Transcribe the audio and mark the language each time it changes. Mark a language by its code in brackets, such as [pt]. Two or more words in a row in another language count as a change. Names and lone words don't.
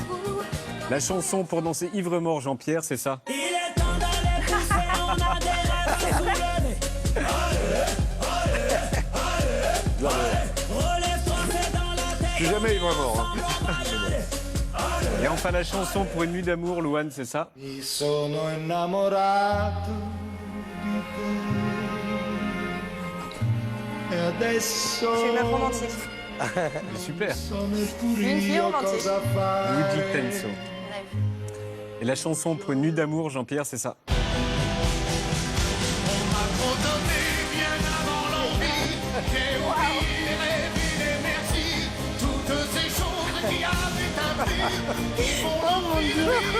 [fr] La chanson pour danser ivre mort, Jean-Pierre, c'est ça. Il est temps d'aller pousser, on a des rêves à soulever. Relève-toi, c'est dans la tête. Je suis jamais ivre mort. Et enfin la chanson pour une nuit d'amour, Louane, c'est ça. [it] Mi sono innamorato di te. E adesso. [fr] C'est une meuf romantique. Super. Une fille romantique. Luigi Tenso. Et la chanson pour une nuit d'amour, Jean-Pierre, c'est ça. Oh mon Dieu.